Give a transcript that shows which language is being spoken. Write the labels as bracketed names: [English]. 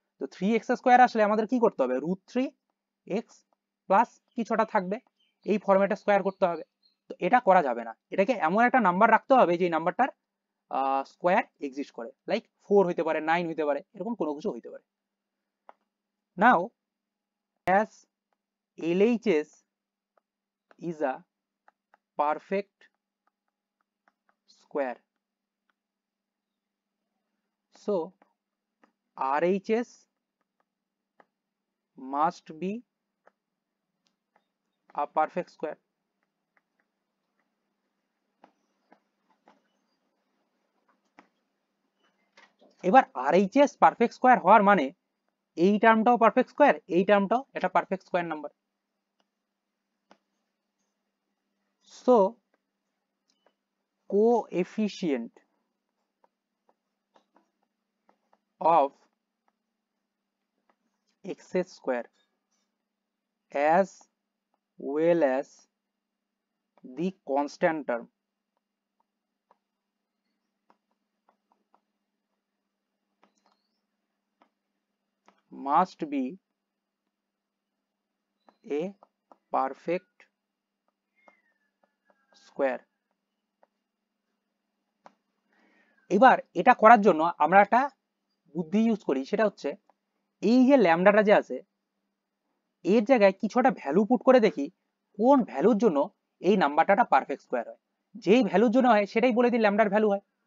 [Bangla] তো 3x square আসলে আমাদের কি করতে হবে, √3x প্লাস কিছুটা থাকবে, এই ফরম্যাটে স্কোয়ার করতে হবে। তো এটা করা যাবে না, এটাকে এমন একটা নাম্বার রাখতে হবে যে নাম্বারটার স্কোয়ার এক্সিস্ট করে, লাইক 4 হইতে পারে, 9 হইতে পারে, এরকম কোনো কিছু হইতে পারে। [English] Now as LHS is a perfect square, so RHS must be a perfect square. [Bangla] এবার RHS পারফেক্ট স্কোয়ার হওয়ার মানে এই টার্মটাও পারফেক্ট স্কোয়ার, এই টার্মটাও এটা perfect square number. [English] So coefficient of x square as well as the constant term must be a perfect square. [Bangla] এবার এটা করার জন্য আমরা একটা বুদ্ধি ইউজ করি, সেটা হচ্ছে এই যে ল্যামডাটা যে আছে এর জায়গায় কিছু একটা ভ্যালু পুট করে দেখি কোন ভ্যালুর জন্য এই নাম্বারটা পারফেক্ট স্কোয়ার হয়। যেই ভ্যালুর জন্য হয় সেটাই বলে দিই ল্যামডার ভ্যালু হয়।